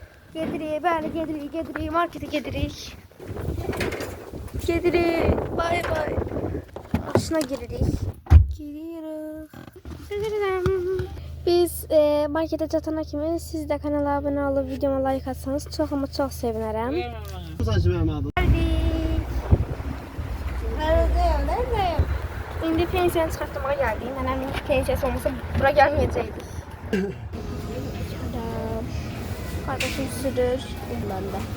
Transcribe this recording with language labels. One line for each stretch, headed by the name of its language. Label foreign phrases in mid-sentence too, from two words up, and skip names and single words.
Azerbaijani: Gedirik, bəli, gedirik, markete gedirik. Gedirik, bay bay. Başına giririk. Biz markete çatana kimi
Turkish: siz de kanala abone olup videoma like atsanız çok ama çok sevinirim. Neredeyim?
Azerbaijani: İndi pensiyanı çıxartmaya geldik. Nənəmin pensiyası olmasa bura gelmeyecektik.
Turkish: Kardeşim sürür. Bundan da.